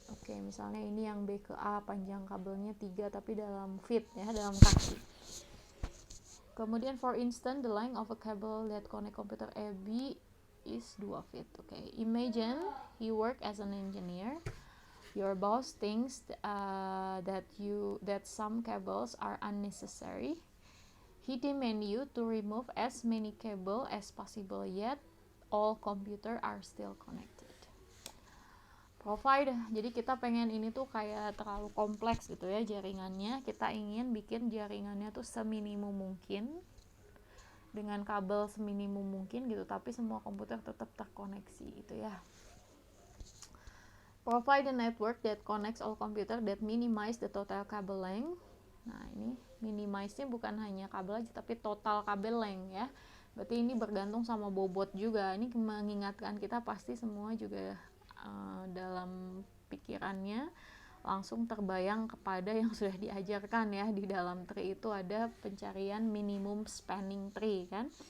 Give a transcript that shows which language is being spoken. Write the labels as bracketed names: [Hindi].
[Indonesian] Oke, misalnya ini yang B ke A, panjang kabelnya 3 tapi dalam feet ya, dalam kaki. [English] Kemudian for instance, the length of a cable that connect computer A, B is 2 feet. Okay, imagine you work as an engineer. Your boss thinks that some cables are unnecessary. He demands you to remove as many cable as possible, yet all computer are still connected. [Indonesian] Provide, jadi kita pengen ini tuh kayak terlalu kompleks gitu ya jaringannya, kita ingin bikin jaringannya tuh seminimum mungkin dengan kabel seminimum mungkin gitu, tapi semua komputer tetap terkoneksi gitu ya. [English] Provide a network that connects all computer that minimize the total cable length. [Indonesian] Nah ini minimize-nya bukan hanya kabel aja tapi total kabel length ya. Berarti ini bergantung sama bobot juga. Ini mengingatkan kita pasti semua juga dalam pikirannya langsung terbayang kepada yang sudah diajarkan ya di dalam tree itu ada pencarian minimum spanning tree kan.